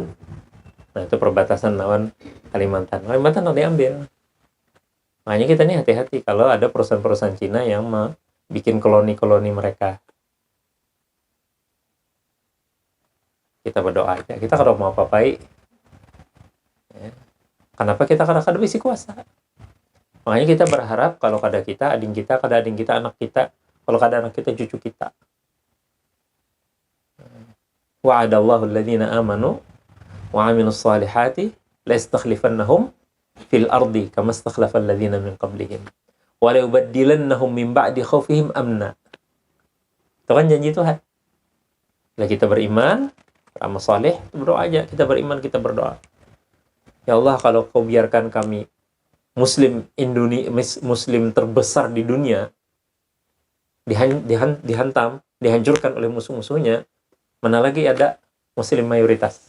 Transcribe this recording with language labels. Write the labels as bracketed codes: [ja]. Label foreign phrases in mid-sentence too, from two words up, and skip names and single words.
[id] Nah, itu perbatasan lawan Kalimantan. Kalimantan nanti diambil. Makanya kita nih hati-hati kalau ada perusahaan-perusahaan Cina yang bikin koloni-koloni mereka. Kita berdoa aja. Kita kalau mau apa-apai, ya. [bjn] Kenapa kita kadang-kadang bisi kuasa? Makanya kita berharap kalau kada kita, ading kita, kada ading kita, anak kita, kalau kada anak kita, cucu kita. [ar] وعد الله الذين آمنوا وعملوا الصالحات ليستخلفنهم في الأرض كما استخلف الذين من قبلهم ولا يبدلنهم من بعد خوفهم أمنا. [id] Itu kan janji Tuhan. Bila kita beriman, beramal saleh, berdoa aja. Kita beriman, kita berdoa. Ya Allah, kalau kau biarkan kami Muslim terbesar di dunia dihantam, dihancurkan oleh musuh-musuhnya, mana lagi ada Muslim mayoritas.